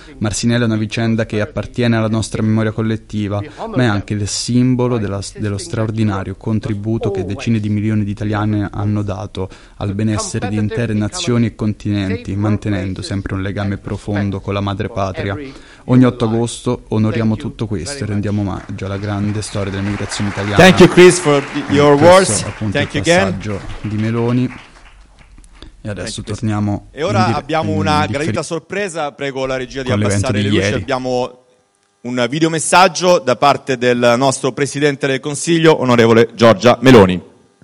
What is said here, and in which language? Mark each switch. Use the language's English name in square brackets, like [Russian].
[Italian] Marcinelle è una vicenda che appartiene alla nostra memoria collettiva, ma è anche il simbolo dello straordinario contributo che decine di milioni di italiani hanno dato al benessere di intere nazioni e continenti, mantenendo sempre un legame profondo con la madrepatria. Ogni 8 agosto onoriamo tutto questo e rendiamo omaggio alla grande storia dell'immigrazione italiana. [English] Thank you, Chris, for your words. Thank you again. [Italian] Passaggio di Meloni. E adesso torniamo. E ora abbiamo una gradita sorpresa. Prego la regia di abbassare le luci. Abbiamo un videomessaggio da parte del nostro Presidente del Consiglio, onorevole Giorgia Meloni.